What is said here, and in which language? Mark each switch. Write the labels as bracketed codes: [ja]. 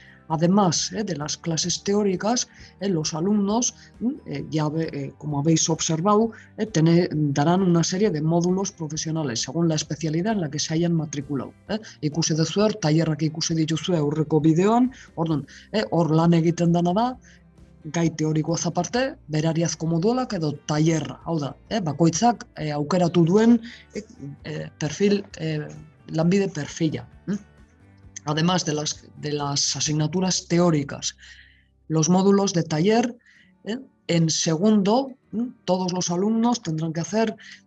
[es] Además de las clases teóricas, los alumnos, como habéis observado, darán una serie de módulos profesionales según la especialidad en la que se hayan matriculado. [eu] Ikusi duzue, tailerrak ikusi dituzue aurreko bideoan, orduan, hor lan egiten dena da, gai teorikoaz aparte, berariazko modualak edo tailerra. Hau da, bakoitzak aukeratu duen perfil, lanbide perfila. [es] Además de las asignaturas teóricas, los módulos de taller, en segundo, todos los alumnos tendrán que hacer